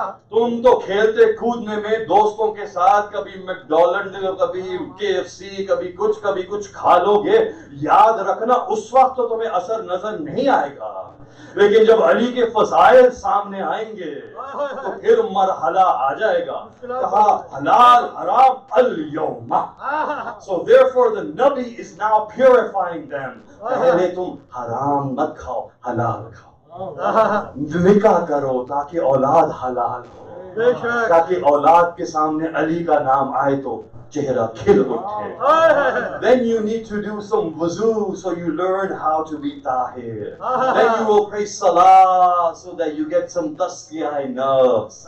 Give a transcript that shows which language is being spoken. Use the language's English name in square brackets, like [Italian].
[Hindi] तुम तो खेलते कूदने में दोस्तों के साथ कभी मैकडॉनल्ड, कभी KFC, कभी कुछ खा लोगे। याद रखना उस वक्त तो तुम्हें असर नजर नहीं आएगा, लेकिन जब अली के फज़ाइल सामने आएंगे तो फिर मरहला आ जाएगा। कहा हलाल हराम अल-यौमा। [English] So therefore the Nabi is now purifying them. [Hindi] पहले तुम हराम मत खाओ, हलाल खाओ, निकाह करो ताकि औलाद हलाल हो, ताकि औलाद के सामने अली का नाम आए तो चेहरा खिल उठे. [English] Then you need to do some wuzu, so you learn how to be tahir. Then you will pray salah so that you get some tasqiyah nerves.